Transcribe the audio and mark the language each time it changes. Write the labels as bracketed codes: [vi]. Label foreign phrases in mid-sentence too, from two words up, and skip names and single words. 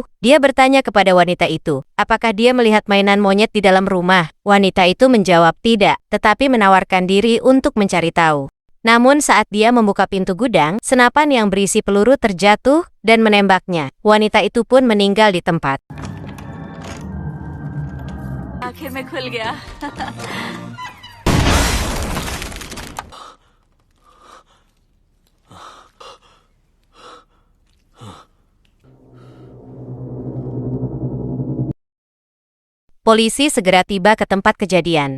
[id] Dia bertanya kepada wanita itu, apakah dia melihat mainan monyet di dalam rumah. Wanita itu menjawab tidak, tetapi menawarkan diri untuk mencari tahu. Namun saat dia membuka pintu gudang, senapan yang berisi peluru terjatuh dan menembaknya. Wanita itu pun meninggal di tempat. [hi] आखिर में खुल गया। [id] Polisi segera tiba ke tempat kejadian.